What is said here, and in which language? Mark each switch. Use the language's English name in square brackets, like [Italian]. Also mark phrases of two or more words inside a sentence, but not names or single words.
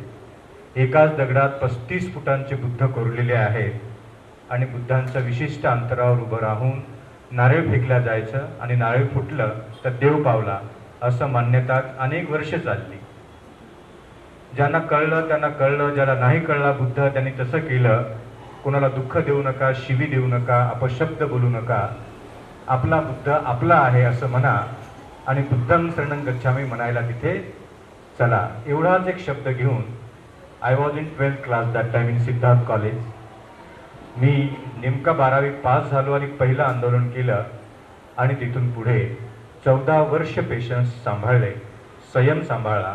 [Marathi] एकाच दगडात 35 फुटांचे बुद्ध कोरलेले आहेत आणि बुद्धांच्या विशिष्ट अंतरावर उभं राहून नारळ फेकल्या जायचं आणि नारळ फुटलं तर देव पावला असं मान्यता अनेक वर्ष चालली. ज्यांना कळलं त्यांना कळलं, ज्याला नाही कळला बुद्ध त्यांनी तसं केलं. कोणाला दुःख देऊ नका, शिवी देऊ नका, अपशब्द बोलू नका, आपला बुद्ध आपला आहे असं म्हणा आणि [Pali] बुद्धं शरणं गच्छामी [Marathi] म्हणायला तिथे चला. एवढाच एक शब्द घेऊन [English] I was in 12th class that time in Siddharth College. [Marathi] मी नेमका 12वी पास झालो आणि पहिलं आंदोलन केलं आणि तिथून पुढे 14 वर्ष पेशन्स सांभाळले, संयम सांभाळला.